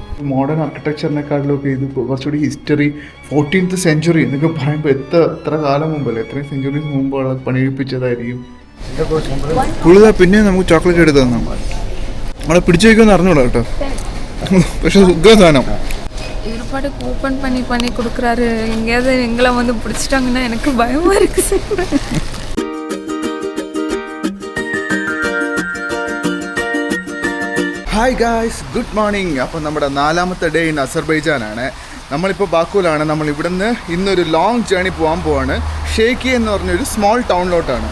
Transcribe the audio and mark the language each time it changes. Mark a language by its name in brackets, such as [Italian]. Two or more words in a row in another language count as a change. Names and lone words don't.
[Malayalam] മോഡേൺ ആർക്കിടെക്ചറിനെക്കാട്ടിലൊക്കെ ഇത് കുറച്ചുകൂടി ഹിസ്റ്ററി 14th സെഞ്ച്വറി എന്നൊക്കെ പറയുമ്പോൾ എത്ര കാലം മുമ്പല്ലേ, എത്രയും സെഞ്ച്വറീസ് മുമ്പുള്ള പണിയിപ്പിച്ചതായിരിക്കും. കൂടുതൽ പിന്നെ നമുക്ക് ചോക്ലേറ്റ് എടുത്ത് തന്നു. നമ്മളെ പിടിച്ചു വയ്ക്കുമെന്ന് അറിഞ്ഞൂടാ കേട്ടോ, പക്ഷെ സുഖ സാധനം. [Tamil] ஏற்பாடு ஓப்பன் பண்ணி கொடுக்குறாரு. எங்கேயாவது எங்களை வந்து பிடிச்சிட்டாங்கன்னா எனக்கு பயமா இருக்கு சார். [English] Hi guys, good morning. [Malayalam] അപ്പോൾ നമ്മുടെ 4ാമത്തെ [English] day in [Malayalam] അസർബൈജാനാണ്. നമ്മളിപ്പോൾ ബാക്കുവിലാണ്. നമ്മൾ ഇവിടുന്ന് ഇന്നൊരു [English] long journey [Malayalam] പോകാൻ പോവാണ്. ഷേക്കി എന്ന് പറഞ്ഞൊരു സ്മോൾ ടൗണിലോട്ടാണ്.